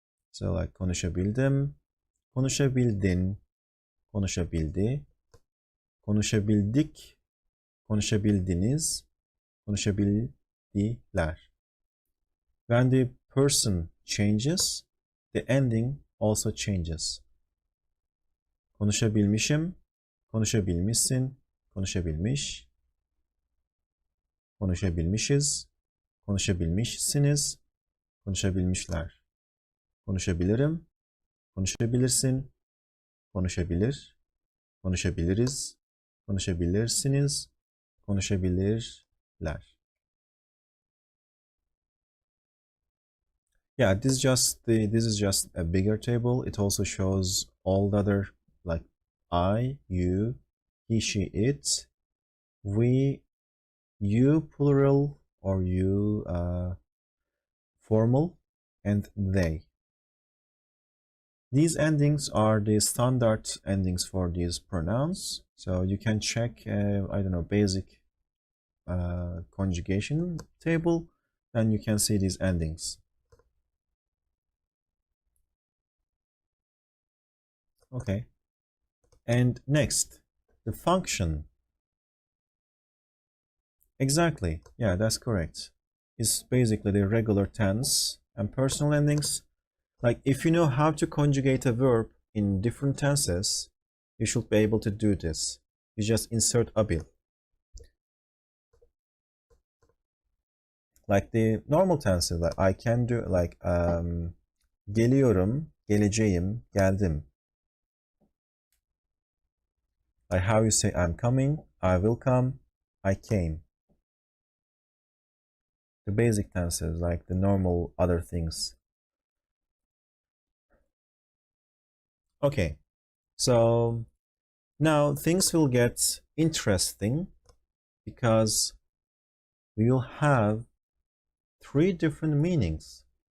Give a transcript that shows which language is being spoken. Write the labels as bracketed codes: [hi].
[en] So like [tr] konuşabildim, konuşabildin, konuşabildi, konuşabildik, konuşabildiniz, konuşabildiler. [en] When the person changes, the ending also changes. [tr] Konuşabilmişim, konuşabilmişsin, konuşabilmiş, konuşabilmişiz, konuşabilmişsiniz, konuşabilmişler. Konuşabilirim, konuşabilirsin, konuşabilir, konuşabiliriz, konuşabilirsiniz, konuşabilirler. [en] Yeah, this is just a bigger table. It also shows all the other, like I, you, he, she, it, we, you plural or you formal, and they. These endings are the standard endings for these pronouns. So you can check, I don't know, basic conjugation table, and you can see these endings. Okay. And next, the function. Exactly. Yeah, that's correct. It's basically the regular tense and personal endings. Like if you know how to conjugate a verb in different tenses, you should be able to do this. You just insert abil. Like the normal tenses, like I can do, like [tr] geliyorum, geleceğim, geldim. [en] Like how you say I'm coming, I will come, I came. The basic tenses, like the normal other things. Okay, so now things will get interesting because we will have 3 different meanings.